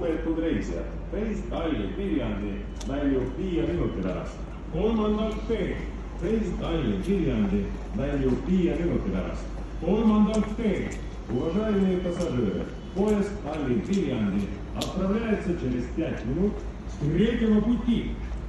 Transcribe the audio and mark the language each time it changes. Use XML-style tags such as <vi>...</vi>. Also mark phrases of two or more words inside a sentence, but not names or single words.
<et>Lugupeetud reisijad, reis Tallinn-Viljandi väljub 5 minuti pärast. Kolmandalt teed. Reis Tallinn-Viljandi väljub 5 minuti pärast. Kolmandalt teed.</et> <ru>Уважаемые пассажиры, поезд Тallinn-Вильянди отправляется через 5 минут С третьего пути.</ru>